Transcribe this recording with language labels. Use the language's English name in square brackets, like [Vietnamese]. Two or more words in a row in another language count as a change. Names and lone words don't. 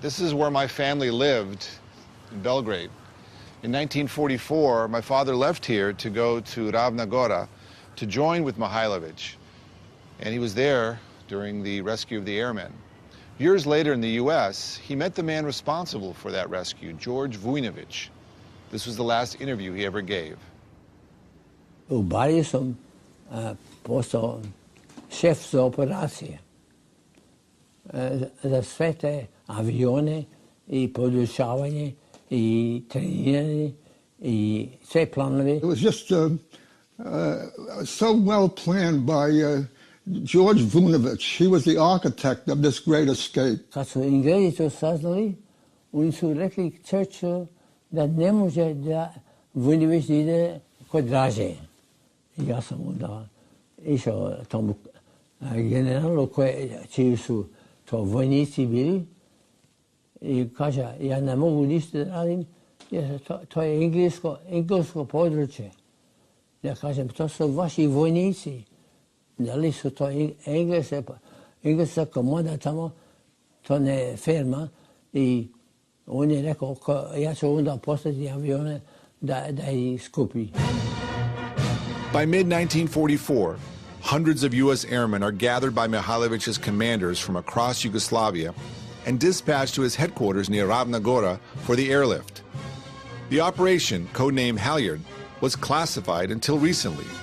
[English] This is where my family lived in Belgrade. In 1944, my father left here to go to Ravna Gora to join with Mihailovиć. And he was there during the rescue of the airmen. Years later in the U.S., he met the man responsible for that rescue, George Vujnović. This was the last interview he ever gave. [Serbian] U Bari sam postao šef za operacije. Za sve te avione I podučavanje I treniranje I sve planove. [English] It was just so well planned by George Vujnović. He was the architect of this great escape. [Serbian] Kad su Englezi to saznali, oni su rekli Churchill da ne može da Vujnović ide kod Draže. Ja sam onda išao tomu generalu čiji su to vojnici bili I kaže, ja ne mogu ništa da radim jer to je englesko područje. Ja kažem, to su vaši vojnici. Da li su to engleska komoda tamo, to ne firma. I on je rekao, ja ću onda poslati avione da ih skupi. [English] By mid-1944, hundreds of U.S. airmen are gathered by Mihailovic's commanders from across Yugoslavia and dispatched to his headquarters near Ravna Gora for the airlift. The operation, codenamed Halyard, was classified until recently.